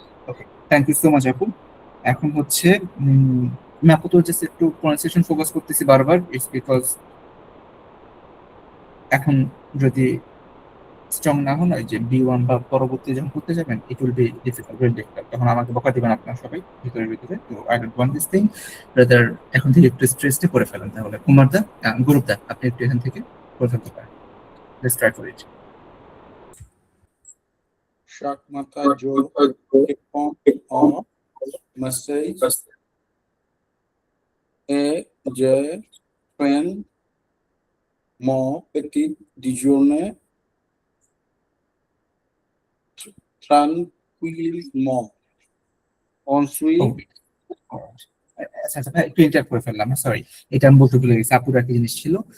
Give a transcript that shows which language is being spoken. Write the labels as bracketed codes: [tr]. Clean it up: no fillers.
[bn] Okay, [en] thank you so much [bn] আপু। এখন হচ্ছে আমি আপাতত জাস্ট একটু প্রনাউন্সিয়েশন ফোকাস করতেছি বারবার, ইটস বিকজ এখন যদি স্ট্রং না হন, ওই যে বি1 বা পরবর্তী যখন করতে যাবেন, [en] it will be difficult, very difficult, [bn] তখন আমাকে বকা দিবেন আপনারা সবাই ভিতরে ভিতরে। তো [en] I don't want this thing, [bn] rather এখন থেকে একটু স্ট্রেসটা করে ফেলেন। তাহলে কুমার দা, গুরুপ দা, আপনি একটু এখান থেকে করে ফেলতে পারেন, [en] Let's try for it. [fr] Chaque matin, je réponds en message et je prends mon petit déjeuner tranquillement. Ensuite, [bn] আচ্ছা আচ্ছা ভাই, একটু ইন্টার করে ফেললাম, সরি। এটা আমি বলতে ভুলে গেছি, আপুর একটা জিনিস ছিল।